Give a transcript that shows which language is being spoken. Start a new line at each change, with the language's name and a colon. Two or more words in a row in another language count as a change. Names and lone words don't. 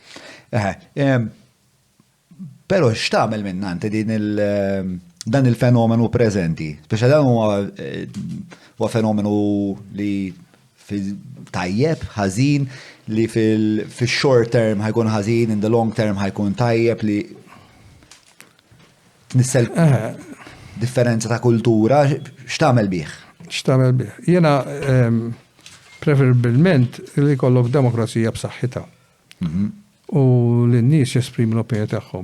Maltese: Però x'tagħmel minnanti dan il-fenomenu preżenti? Speċa dan huwa fenomenu li tajjeb, ħażin, li fil-
English: short term
Maltese: ħajkun ħażin,
English: in the long term
Maltese: ħajkun tajjeb li tnissel differenza ta' kultura, x'tagħmel bih? X'tagħmel bih? Jiena preferibilment li jkollok demokrazija b'saħħitha. U l-nies jesprimu l-opinjoni tagħhom.